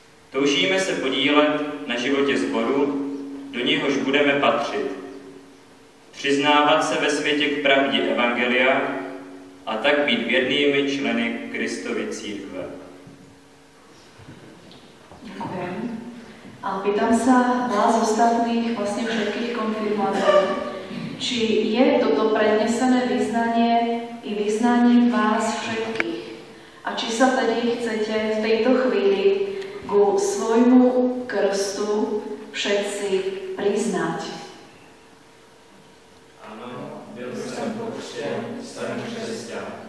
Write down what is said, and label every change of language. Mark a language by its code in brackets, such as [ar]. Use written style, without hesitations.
[cs] Toužíme se podílet na životě sboru, do něhož budeme patřit. Přiznávat se ve světě k pravdě evangelia a tak být věrnými členy Kristovy církve. [sk] Ďakujem. A pýtam sa vás ostatných, vlastne všetkých konfirmantov, či je toto prednesené vyznanie i vyznaním vás všetkých. A či sa tedy chcete v tejto chvíli ku svojmu krstu všetci priznať. Áno, byl som pokřtěn, staň křesťan.